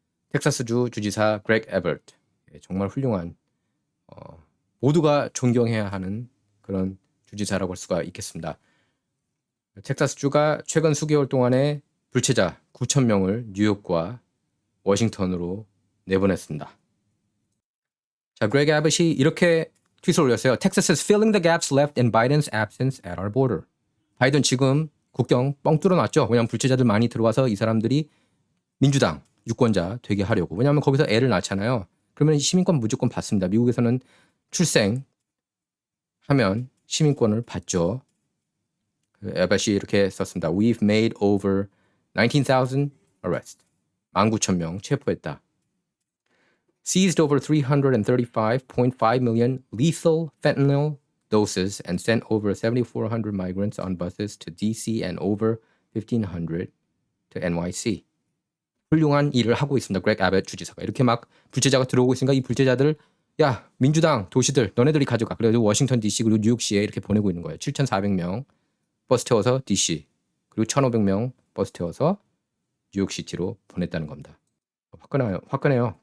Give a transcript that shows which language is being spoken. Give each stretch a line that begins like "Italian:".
Korean: 텍사스주 주지사 그렉 에버트. 정말 훌륭한 모두가 존경해야 하는 그런 주지사라고 할 수가 있겠습니다. 텍사스주가 최근 수개월 동안에 불체자 9,000명을 뉴욕과 워싱턴으로 내보냈습니다. 자, 그렉 에버트이 이렇게 트윗을 올렸어요.
English: Texas is filling the gaps left in Biden's absence at our border.
Korean: 바이든 지금 국경 뻥 뚫어놨죠. 왜냐하면 불체자들 많이 들어와서 이 사람들이 민주당 유권자 되게 하려고. 왜냐하면 거기서 애를 낳잖아요. 그러면 시민권 무조건 받습니다. 미국에서는 출생하면 시민권을 받죠. 에바시 이렇게 썼습니다.
English: We've made over 19,000 arrests.
Korean: 19,000명 체포했다.
English: Seized over 335.5 million lethal fentanyl doses and sent over 7,400 migrants on buses to DC and over 1,500 to NYC.
Korean: 훌륭한 일을 하고 있습니다. 그렉 아벳 주지사가. 이렇게 막 불체자가 들어오고 있으니까 이 불체자들 야 민주당 도시들 너네들이 가져가. 그래서 워싱턴 DC 그리고 뉴욕시에 이렇게 보내고 있는 거예요. 7,400명 버스 태워서 DC 그리고 1,500명 버스 태워서 뉴욕시티로 보냈다는 겁니다. 화끈해요.